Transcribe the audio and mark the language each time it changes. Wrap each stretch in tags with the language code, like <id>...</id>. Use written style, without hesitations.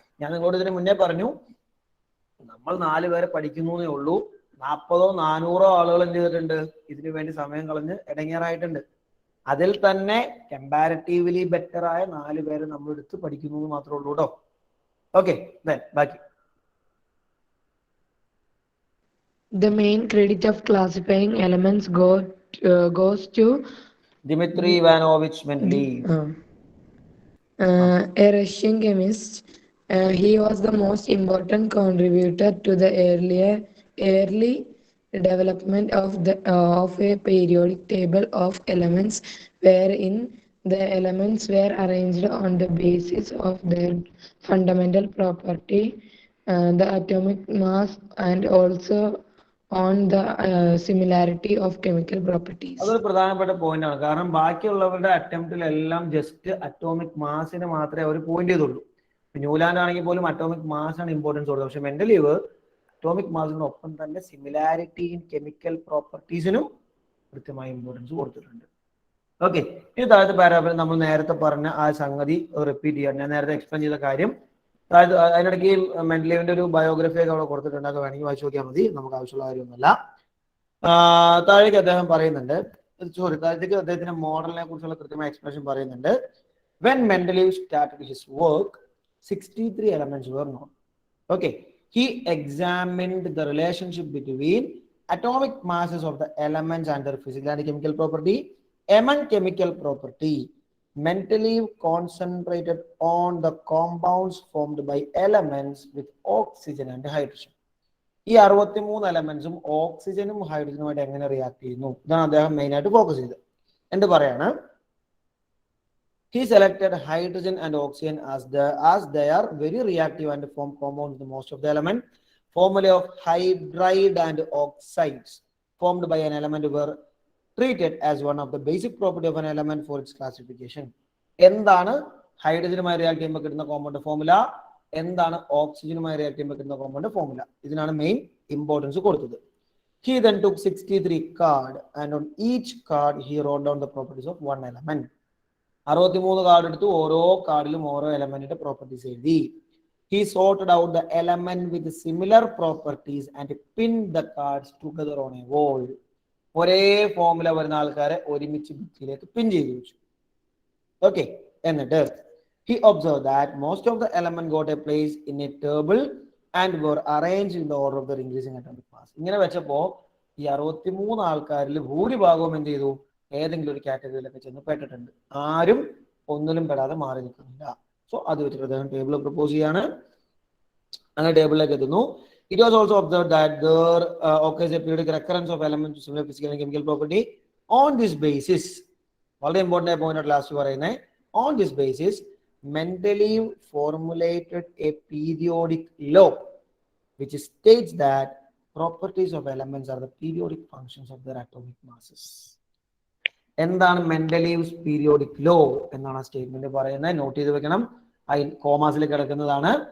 <ml>ഞാൻ നിങ്ങളോട് ഇതിന് മുന്നേ പറഞ്ഞു, നമ്മൾ 4 പേരെ പഠിക്കുന്നേ ഉള്ളൂ. 40ഓ 400ഓ ആളുകൾ എന്ത് ചെയ്തിട്ടുണ്ട്? ഇതിനു വേണ്ടി സമയം കളഞ്ഞ് ഇടങ്ങേറായിട്ടുണ്ട്. അതിൽ തന്നെ കമ്പാരിറ്റീവ്ലി ബെറ്റർ ആയ 4 പേരെ നമ്മൾ എടുത്ത് പഠിക്കുന്നു മാത്രമേ ഉള്ളൂ കേട്ടോ. ഓക്കെ, ബാക്കി.</ml> <en>The main credit of classifying elements goes to Dmitry Ivanovich Mendeleev, a Russian chemist. He was the most important contributor to the early development of a periodic table of elements, wherein the elements were arranged on the basis of their fundamental property, the atomic mass, and also on the similarity of chemical properties.</en> <ml>അതൊരു പ്രധാനപ്പെട്ട point ആണ്. കാരണം ബാക്കിയുള്ളവരുടെ അറ്റംപ്റ്റിലെല്ലാം just atomic മാസിന് മാത്രമേ അവർ point ചെയ്തുള്ളൂ. Newland ആണെങ്കിൽ പോലും atomic മാസാണ് ഇമ്പോർട്ടൻസ് കൊടുത്തത്. പക്ഷെ മെൻഡലീവ് അറ്റോമിക് മാസിനൊപ്പം തന്നെ</ml> <en>similarity in chemical പ്രോപ്പർട്ടീസിനും</en> <ml>കൃത്യമായി ഇമ്പോർട്ടൻസ് കൊടുത്തിട്ടുണ്ട്. ഓക്കെ, ഇനി താഴത്തെ പാരാഗ്രാഫിൽ നമ്മൾ നേരത്തെ പറഞ്ഞ ആ സംഗതി റിപ്പീറ്റ് ചെയ്യാം. ഞാൻ നേരത്തെ എക്സ്പ്ലെയിൻ ചെയ്ത കാര്യം അതിനിടയ്ക്ക് മെൻഡലീവിന്റെ ഒരു ബയോഗ്രഫി ഒക്കെ അവിടെ കൊടുത്തിട്ടുണ്ട്. അത് വേണമെങ്കിൽ വായിച്ചു നോക്കിയാൽ മതി, നമുക്ക് ആവശ്യമുള്ള കാര്യമൊന്നുമല്ല. താഴേക്ക് അദ്ദേഹം പറയുന്നുണ്ട്, താഴത്തേക്ക് അദ്ദേഹത്തിന്റെ മോഡലിനെ കുറിച്ചുള്ള കൃത്യമായ എക്സ്പ്ലനേഷൻ പറയുന്നുണ്ട്.</ml> <en>When Mendeleev started his work, 63 elements were known. Okay, he examined the relationship between atomic masses of the elements and their physical and chemical property. Among chemical property, Mendeleev concentrated on the compounds formed by elements with oxygen and hydrogen.</en> <ml>ഈ 63 എലമെന്റ്സും ഓക്സിജനും ഹൈഡ്രജനുമായിട്ട് എങ്ങനെ react ചെയ്യുന്നു, ഇതാണ് അദ്ദേഹം main ആയിട്ട് focus ചെയ്തത്. എന്ത് പറയാണ്?</ml> <en>He selected hydrogen and oxygen as they are very reactive and form compounds with most of the element. Formulae of hydride and oxides formed by an element were treated as one of the basic property of an element for its classification.</en> <ml>എന്താണ് ഹൈഡ്രജനുമായി react ചെയ്യുമ്പോൾ കിട്ടുന്ന compound formula, എന്താണ് ഓക്സിജനുമായി react ചെയ്യുമ്പോൾ കിട്ടുന്ന compound formula, ഇതിനാണ് main importance കൊടുത്തത്.</ml> <en>He then took 63 cards and on each card he wrote down the properties of one element.</en> <ml>63 card എടുത്തു, ഓരോ കാർഡിലും ഓരോ എലമെന്റിന്റെ പ്രോപ്പർട്ടീസ് എഴുതി.</ml> <en>He sorted out the element with similar properties and pinned the cards together on a wall.</en> <ml>ഒരേ formula വരുന്ന ആൾക്കാരെ ഒരുമിച്ച് ഭിത്തിയിലേക്ക് പിൻ ചെയ്തു വെച്ചു. ഓക്കെ, എന്നിട്ട്</ml> <en>he observed that most of the elements got a place in a table and were arranged in the order of their increasing atomic mass.</en> <ml>ഇങ്ങനെ വെച്ചപ്പോ ഈ 63 ആൾക്കാരിൽ ഭൂരിഭാഗവും എന്ത് ചെയ്തു, ഏതെങ്കിലും ഒരു കാറ്റഗറിയിലൊക്കെ ചെന്ന് പെട്ടിട്ടുണ്ട്. ആരും ഒന്നിലും പെടാതെ മാറി നിൽക്കുന്നില്ല. സോ അത് വെച്ചിട്ട് അദ്ദേഹം ടേബിൾ പ്രപ്പോസ് ചെയ്യാണ്. അങ്ങനെ ടേബിളിലേക്ക് എത്തുന്നു.</ml> <en>It was also observed that there occurs a periodic recurrence of elements with similar physical and chemical property. On this basis,</en> <ml>വളരെ ഇമ്പോർട്ടൻ്റ് ആയ പോയിന്റ് ലാസ്റ്റ് പറയുന്നത്,</ml> <en>on this basis Mendeleev formulated a periodic law which states that properties of elements are the periodic functions of their atomic masses.</en> <ml>എന്താണ് Mendeleev's periodic law എന്നാണ് ആ statement പറയുന്നത്. Not ചെയ്ത് വെക്കണം, കോമാസിൽ കിടക്കുന്നതാണ്.</ml>